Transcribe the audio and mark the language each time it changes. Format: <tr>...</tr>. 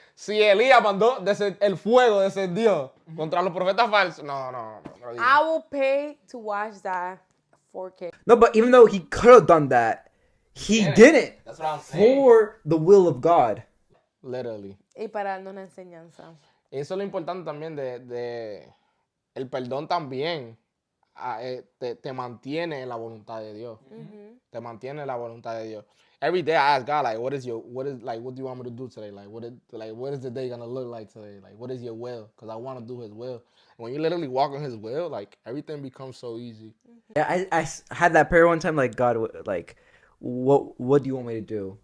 <es>Si Elías mandó, el fuego descendió contra los profetas falsos. No.</es> <en>I will pay to watch that 4K. No, but even though he could have done that, he didn't. That's what I'm saying. For the will of God. Literally.</en> <es>Y para darnos una enseñanza. Eso es lo importante también de el perdón también. Te mantiene en la voluntad de Dios. Te mantiene en la voluntad de Dios.</es> <en>Every day I ask God, what do you want me to do today? What is the day gonna look like today? What is your will? Because I want to do His will. And when you literally walk in His will, everything becomes so easy. Yeah, I had that prayer one time, God, what do you want me to do?</en>